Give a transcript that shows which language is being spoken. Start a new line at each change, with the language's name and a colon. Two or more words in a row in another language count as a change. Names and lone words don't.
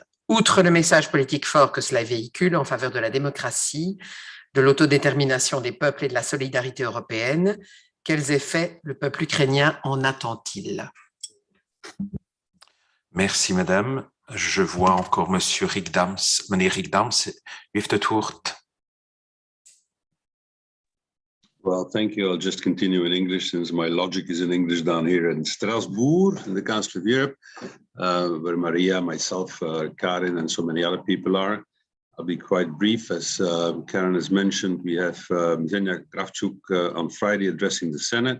French: Outre le message politique fort que cela véhicule en faveur de la démocratie, de l'autodétermination des peuples et de la solidarité européenne, quels effets le peuple ukrainien en attend-il? Merci, madame. Je vois encore monsieur Rick Daams.
Dutch: Meneer Rick Daams, u heeft het woord.
English: Well, thank you. I'll just continue in English since my logic is in English down here in Strasbourg, in the Council of Europe, where Maria, myself, Karin, and so many other people are. I'll be quite brief. As Karen has mentioned, we have Zenia Kravchuk on Friday addressing the Senate.